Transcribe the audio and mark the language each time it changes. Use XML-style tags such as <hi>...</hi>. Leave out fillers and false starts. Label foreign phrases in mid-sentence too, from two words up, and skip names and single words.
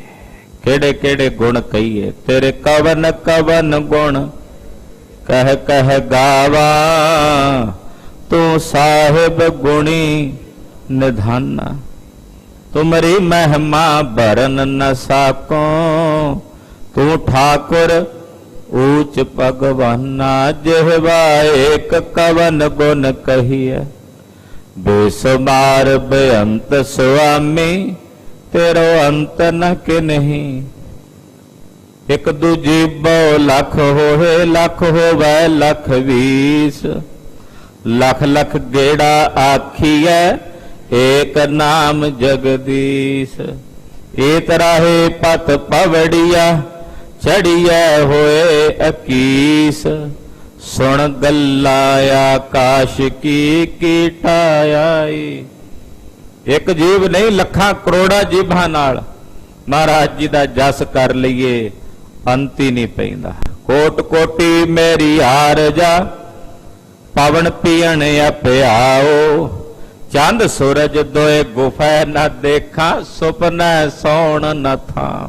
<pa>ਕਿਹੜੇ ਕਿਹੜੇ ਗੁਣ ਕਹੀਏ, ਤੇਰੇ ਕਵਨ ਕਵਨ ਗੁਣ ਕਹਿ ਕਹਿ ਗਾਵਾ। ਤੂੰ ਸਾਹਿਬ ਗੁਣੀ ਨਿਧਾਨਾ, ਤੁਮਰੀ ਮਹਿਮਾ ਭਰਨ ਨ ਸਾਕੋ। ਤੂੰ ਠਾकुर ऊच भगवाना, जिहवा एक कवन गुण कहिए। बेसुमार बेअंत स्वामी, तेरो अंत न किन्ही। एक दूजी बहु लख होए, लख होवै लख 20। लख लख गेड़ा आखिए, एक नाम जगदीश। एक राहे पत पवड़िया, चढ़िया होए 21। सुन गल्ला आकाश की ठाई। एक जीव नहीं, ਲੱਖਾਂ ਕਰੋੜਾਂ ਜੀਵਾਂ ਨਾਲ ਮਹਾਰਾਜ ਜੀ ਦਾ ਜਸ ਕਰ ਲਈਏ, ਅੰਤ ਹੀ ਨਹੀਂ ਪੈਂਦਾ। ਕੋਟ ਕੋਟੀ ਮੇਰੀ ਆਰਜਾ, ਪਵਨ ਪੀਣ ਅਪਿਆਓ। ਚੰਦ ਸੂਰਜ ਦੋਏ ਗੁਫੈ ਨਾ ਦੇਖਾਂ, ਸੁਪਨਾ ਸੌਣ ਨ ਥਾਂ।</pa>